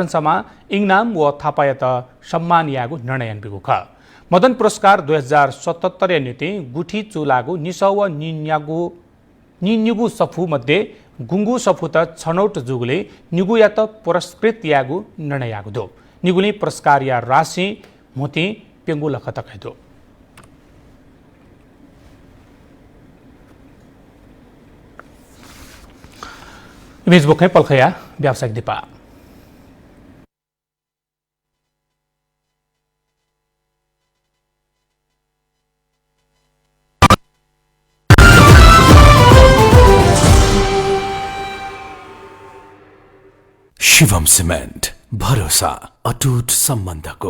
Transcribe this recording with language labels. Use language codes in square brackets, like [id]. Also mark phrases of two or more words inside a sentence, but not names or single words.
[new] समा इंगनाम व थापा या सम्मान यागु निर्णयन बेगु ख मदन पुरस्कार 2077 नीति गुठी चुलागु निसव निन्युगु सफु मध्ये गुंगु सफु त छनौट जुगुले निगु या त पुरस्कृत यागु निर्णय यागु दो निगुली पुरस्कार या राशि मोती पेंगु लखत खैदो फेसबुक है पलखया व्यावसायिक दीपा [ne] शिवम सिमेन्ट भरोसा अटुट सम्बन्धको